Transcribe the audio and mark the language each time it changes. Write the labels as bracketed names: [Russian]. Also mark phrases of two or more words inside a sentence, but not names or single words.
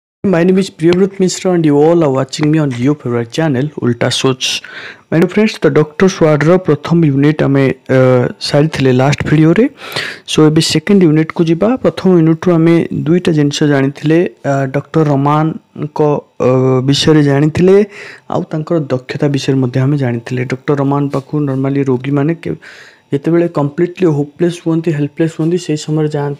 [English] My name is Priyavrut Mishra and you all are watching me on your favorite channel Ulta Soch. My dear friends, the [Odia] Dr. Swad ର ପ୍ରଥମ ୟୁନିଟ୍ ଆମେ ସାରିଥିଲେ ଲାଷ୍ଟ ଭିଡ଼ିଓରେ। ସୋ ଏବେ ସେକେଣ୍ଡ ୟୁନିଟ୍କୁ ଯିବା। ପ୍ରଥମ ୟୁନିଟ୍ରୁ ଆମେ ଦୁଇଟା ଜିନିଷ ଜାଣିଥିଲେ। ଡକ୍ଟର ରମାନଙ୍କ ବିଷୟରେ ଜାଣିଥିଲେ ଆଉ ତାଙ୍କର ଦକ୍ଷତା ବିଷୟରେ ମଧ୍ୟ ଆମେ ଜାଣିଥିଲେ। ଡକ୍ଟର ରମାନ ପାଖକୁ ନର୍ମାଲି ରୋଗୀମାନେ ଯେତେବେଳେ [English] completely hopeless [Odia] ହୁଅନ୍ତି ହେଲ୍ପଲେସ୍ ହୁଅନ୍ତି ସେହି ସମୟରେ ଯାଆନ୍ତି।